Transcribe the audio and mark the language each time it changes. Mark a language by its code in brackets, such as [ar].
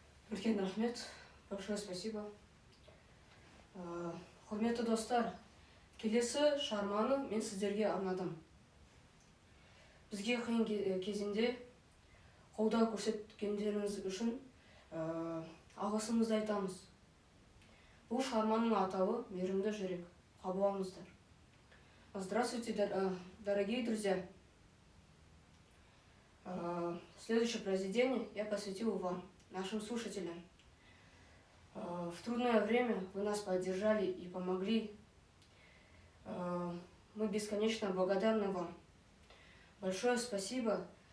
[ru] Рахмет, большое спасибо. [kk] Құрметті достар, келесі шығарманы мен сіздерге арнадым. Бізге қиын кезінде қолдау көрсеткендеріңіз үшін алғысымызды айтамыз. Бұл шығарманың атауы «Мейірімді жүрек». Қабыл алыңыздар. [ru] Здравствуйте, дорогие друзья. Следующее произведение я посвятил вам, нашим слушателям. В трудное время вы нас поддержали и помогли. Мы бесконечно благодарны вам. Большое спасибо.